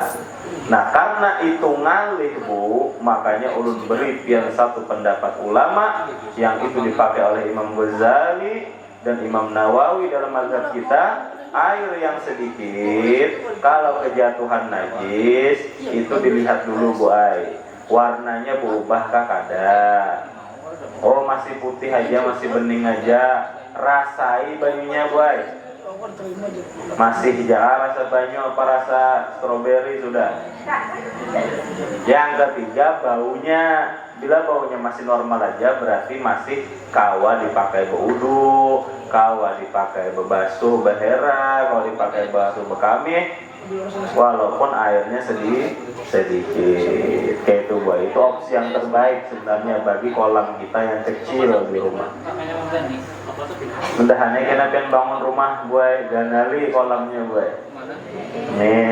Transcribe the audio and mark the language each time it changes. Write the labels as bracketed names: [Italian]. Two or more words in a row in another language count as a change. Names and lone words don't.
[Banjar] Nah, karena itu ngalih Bu, makanya ulun beri pian satu pendapat ulama yang itu dipakai oleh Imam Ghazali dan Imam Nawawi dalam mazhab kita. [Indonesian] Air yang sedikit kalau kejatuhan najis itu dilihat dulu Bu ay, [Banjar] warnanya berubah kah kada? Oh masih putih aja, masih bening aja, rasai banyunya Bu ay. Masih hijau rasa banyu apa rasa stroberi sudah. Yang ketiga baunya, bila baunya masih normal aja berarti masih kawa dipakai berwudu, kawa dipakai bebasuh bahera, kalau dipakai basuh bekami, [Indonesian] walaupun airnya sedikit. Kayak itu Bu, itu opsi yang terbaik sebenarnya bagi kolam kita yang kecil di rumah. [Banjar] Mudahannya kita pengen bangun rumah Bu, ganali kolamnya Bu. Amin.